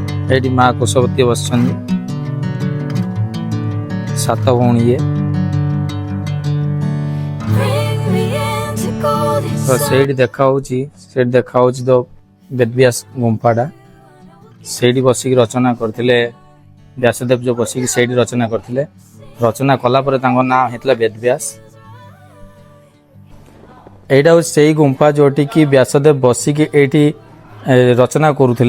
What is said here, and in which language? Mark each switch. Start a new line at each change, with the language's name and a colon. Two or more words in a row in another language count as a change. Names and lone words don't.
Odia: ଏଇଠି ମା କୁଶବତୀ ବସିଛନ୍ତି, 7 ଭଉଣୀ ଇଏ।
English: Bring me into golden
Odia: ତ ସେଇଠି ଦେଖାହଉଛି ତ ବେଦବ୍ୟାସ ଗୁମ୍ଫାଟା। ସେଇଠି ବସିକି ରଚନା କରିଥିଲେ ବ୍ୟାସଦେବ, ଯେଉଁ ବସିକି ସେଇଠି ରଚନା କରିଥିଲେ। ରଚନା କଲା ପରେ ତାଙ୍କ ନାଁ ହେଇଥିଲା ବେଦବ୍ୟାସ। ଏଇଟା ହେଉଛି ସେଇ ଗୁମ୍ଫା ଯେଉଁଠିକି ବ୍ୟାସଦେବ ବସିକି ଏଇଠି ରଚନା କରୁଥିଲେ।